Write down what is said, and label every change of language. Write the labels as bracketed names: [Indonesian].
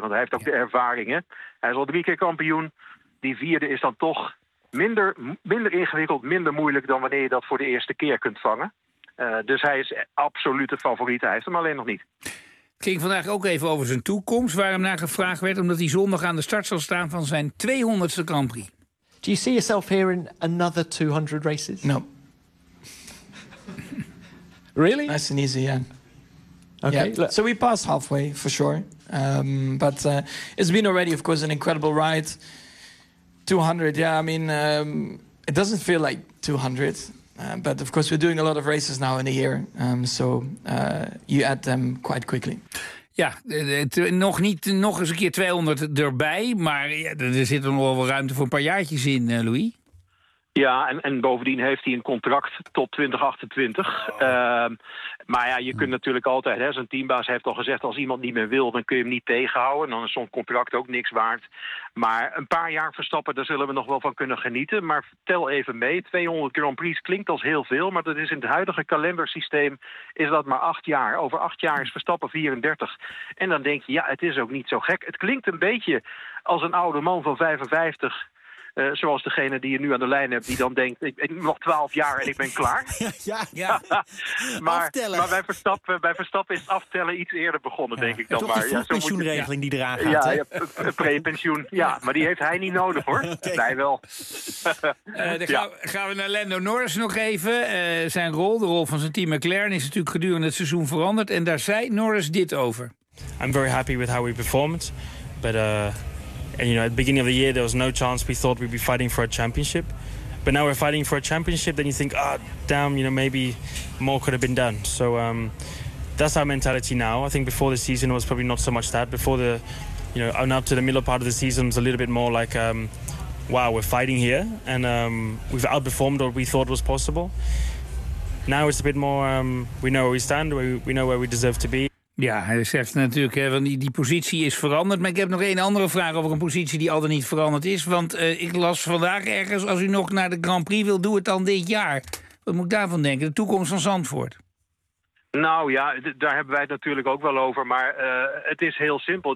[Dutch] Want hij heeft ook de ervaringen. Hij is al 3 keer kampioen. Die 4e is dan toch minder ingewikkeld, minder moeilijk dan wanneer je dat voor de eerste keer kunt vangen. Dus hij is absoluut de favoriet. Hij heeft hem alleen nog niet. Het ging vandaag ook even over zijn toekomst, waar hem naar gevraagd werd, omdat hij zondag aan de start zal staan van zijn 200ste Grand Prix. [English] Do you see yourself here in another 200 races? No. Really? Nice and easy, yeah. Okay. Yeah. So we passed halfway, for sure. It's been already, of course, an incredible ride. 200, yeah, I mean, it doesn't feel like 200. But of course we're doing a lot of races now in a year. You add them quite quickly. [Dutch] Ja, nog niet nog eens een keer 200 erbij. Maar ja, er zit nog wel ruimte voor een paar jaartjes in, Louis. Ja, en bovendien heeft hij een contract tot 2028. Oh. Maar ja, je kunt natuurlijk altijd, hè, zijn teambaas heeft al gezegd, als iemand niet meer wil, dan kun je hem niet tegenhouden. Dan is zo'n contract ook niks waard. Maar een paar jaar Verstappen, daar zullen we nog wel van kunnen genieten. Maar tel even mee, 200 Grand Prix klinkt als heel veel, maar dat is in het huidige kalendersysteem is dat maar 8 jaar. Over 8 jaar is Verstappen 34. En dan denk je, ja, het is ook niet zo gek. Het klinkt een beetje als een oude man van 55... zoals degene die je nu aan de lijn hebt, die dan denkt, ik nog 12 jaar en ik ben klaar. Ja, ja. maar bij Verstappen is aftellen iets eerder begonnen, denk ik dan maar. Het is een pensioenregeling die eraan gaat. Ja, pre-pensioen. Ja, maar die heeft hij niet nodig, hoor. Okay. Wij wel. Gaan we naar Lando Norris nog even. Zijn rol, de rol van zijn team McLaren, is natuurlijk gedurende het seizoen veranderd. En daar zei Norris dit over. [English] I'm very happy with how we performed, but and you know, at the beginning of the year, there was no chance. We thought we'd be fighting for a championship, but now we're fighting for a championship. Then you think, damn, you know, maybe more could have been done. So that's our mentality now. I think before the season was probably not so much that. Before the, you know, and up to the middle part of the season was a little bit more like, wow, we're fighting here, and we've outperformed what we thought was possible. Now it's a bit more. We know where we stand. We know where we deserve to be. [Dutch] Ja, hij zegt natuurlijk, hè, want die positie is veranderd. Maar ik heb nog één andere vraag over een positie die al dan niet veranderd is. Want ik las vandaag ergens, als u nog naar de Grand Prix wil, doe het dan dit jaar. Wat moet ik daarvan denken? De toekomst van Zandvoort. Nou ja, daar hebben wij het natuurlijk ook wel over. Maar het is heel simpel.